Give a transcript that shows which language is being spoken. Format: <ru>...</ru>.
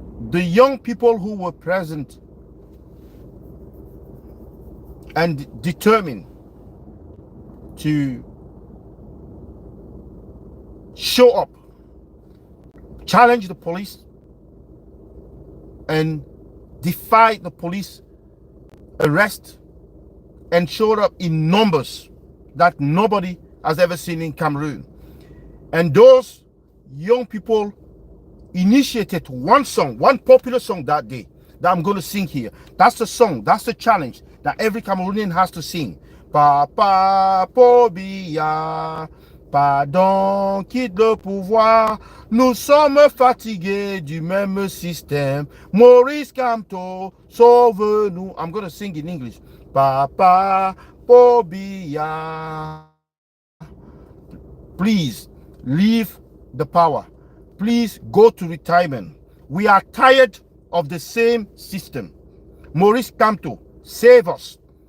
<en>the young people who were present and determined to show up, challenge the police, and defy the police arrest, and showed up in numbers that nobody has ever seen in Cameroon. And those young people initiated one song, one popular song that day that I'm going to sing here. That's the song, that's the challenge that every Cameroonian has to sing.</en> <fr>Papa pour Biya, pardon, quitte le pouvoir. Nous sommes fatigués du même système. Maurice Kamto, sauve-nous.</fr> <en>I'm going to sing in English. Papa pour Biya. Please leave the power. Please go to retirement. We are tired of the same system. Maurice Kamto, save us.</en>